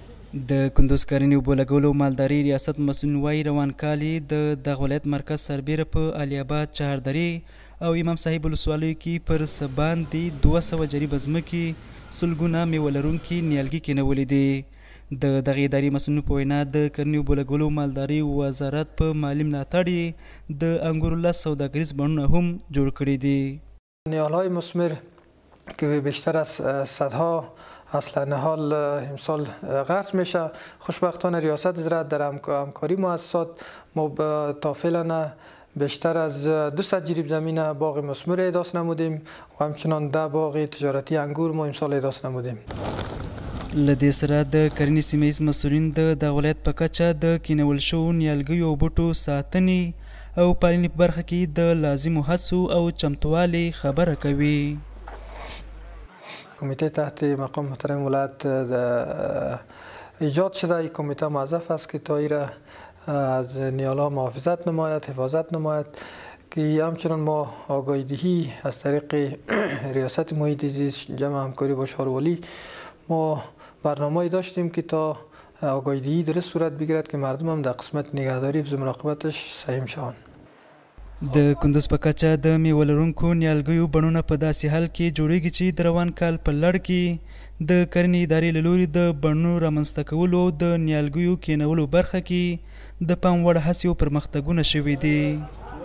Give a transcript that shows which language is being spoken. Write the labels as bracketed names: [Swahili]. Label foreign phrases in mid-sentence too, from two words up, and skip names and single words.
[Pashto] د کندوز کرنې اوبو لګولو مالداري ریاست مسؤل وایي روان کال یې د دغه ولایت مرکز سربیره په علي اباد، چهاردرې او امام صاحب ولسوالیو کې پر څه باندې 200 جریبه ځمکې سلګونه میوه لرونکي نیالګي کینولي دي. د دغې ادارې مسؤلینو په وینا د کرنې اوبو لګولو مالداري وزارت په مالي ملاتړ یې د انګورو 10 سوداګریز بڼونه هم جوړ کړي دي. [Persian] نیالهای مثمر که بیشتر از صدها اصلا نهال امسال غرس میشه. خوشبختانه ریاست زراعت در همکاری مؤسسات ما تا فعلا بیشتر از 200 جریب زمین باغ مثمر احداث نمودیم و همچنان 10 باغ تجارتی انگور ما امسال احداث نمودیم. [Pashto] له دې سره د کرنې سیمه ییز مسؤلین د دغه ولایت په کچه د کینول شوو نیالګیو او بوټو ساتنې او پالنې په برخه کې د لازمو هڅو او چمتووالي خبره کوي. [Persian] کمیته تحت مقام محترم ولایت ایجاد شده. این کمیته موظف است که تا ایره از نیالها محافظت نماید، حفاظت نماید که همچنان ما آگاهی دهی از طریق ریاست محیط زیست جمع همکاری با شهروالی ما برنامه‌ای داشتیم که تا آگاهی دهی درست صورت بگیرد که مردم هم در قسمت نگهداری و مراقبتش سهم شوند. [Pashto] د کندوز په کچه د میوه لرونکو نیالګیو بڼونه په داسې حال کې جوړیږي چې د روان کال په لړ کې د کرنې ادارې له لوري د بڼونو رامنځته کولو او د نیالګیو کینولو برخه کې د پام وړ هڅې او پرمختګونه شوي دي.